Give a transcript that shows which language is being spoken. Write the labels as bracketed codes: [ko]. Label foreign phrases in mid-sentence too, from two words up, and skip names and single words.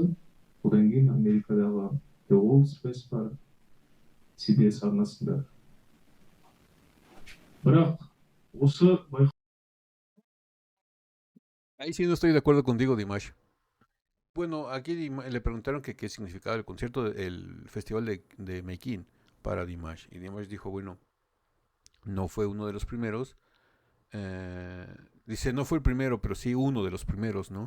[kk] Одан кейін Америкадағы The World's Best бар, CBS арнасында. Бірақ осы байқау... [es] Ahí sí no estoy de acuerdo contigo, Dimash. Bueno, aquí le preguntaron que qué significaba el concierto, el festival de Meikin para Dimash. Y Dimash dijo, bueno, no fue uno de los primeros. Dice, no fue el primero, pero sí uno de los primeros, ¿no?